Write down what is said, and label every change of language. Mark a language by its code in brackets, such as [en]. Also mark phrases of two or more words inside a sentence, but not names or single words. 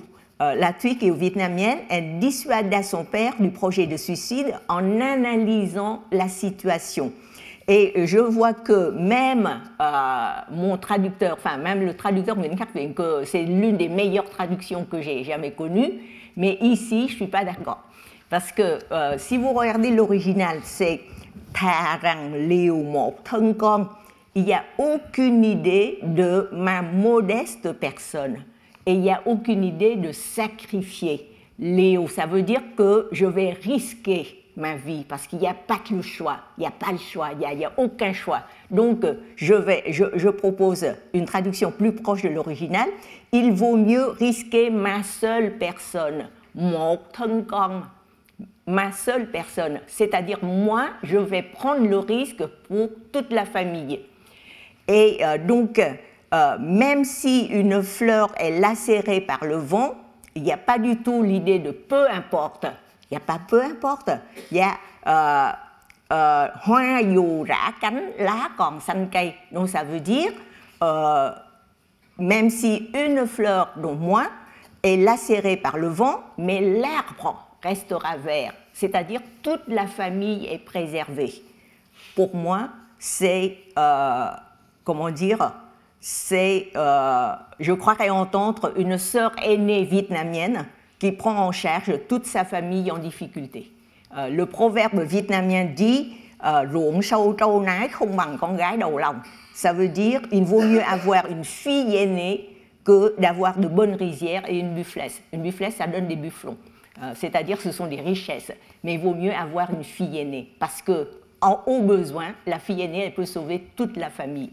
[fr] La Twikeo vietnamienne, elle dissuada son père du projet de suicide en analysant la situation. Et je vois que même mon traducteur, enfin même le traducteur Nguyễn Khắc Viện, que c'est l'une des meilleures traductions que j'ai jamais connues, mais ici je ne suis pas d'accord. Parce que si vous regardez l'original, c'est [vi] Thà rằng liều một thân con. [fr] Il n'y a aucune idée de ma modeste personne. Et il n'y a aucune idée de sacrifier. Liều, ça veut dire que je vais risquer ma vie, parce qu'il n'y a pas que le choix, il n'y a pas le choix, il n'y a aucun choix. Donc, je propose une traduction plus proche de l'original. Il vaut mieux risquer ma seule personne, [vi] một thân con, [fr] ma seule personne, c'est-à-dire moi, je vais prendre le risque pour toute la famille. Et donc, même si une fleur est lacérée par le vent, il n'y a pas du tout l'idée de peu importe. Il n'y a pas peu importe, il y a [vi] hoa dù rã cánh, lá còn xanh cây. [fr] Donc ça veut dire, même si une fleur, donc moi, est lacérée par le vent, mais l'arbre restera vert. C'est-à-dire toute la famille est préservée. Pour moi, c'est, comment dire, c'est, je croirais entendre une sœur aînée vietnamienne qui prend en charge toute sa famille en difficulté. Le proverbe vietnamien dit [vi] ruộng sâu trâu nái không bằng con gái đầu lòng. [fr] Ça veut dire il vaut mieux avoir une fille aînée que d'avoir de bonnes rizières et une bufflesse. Une bufflesse, ça donne des bufflons. C'est-à-dire ce sont des richesses. Mais il vaut mieux avoir une fille aînée parce qu'en haut besoin, la fille aînée, elle peut sauver toute la famille.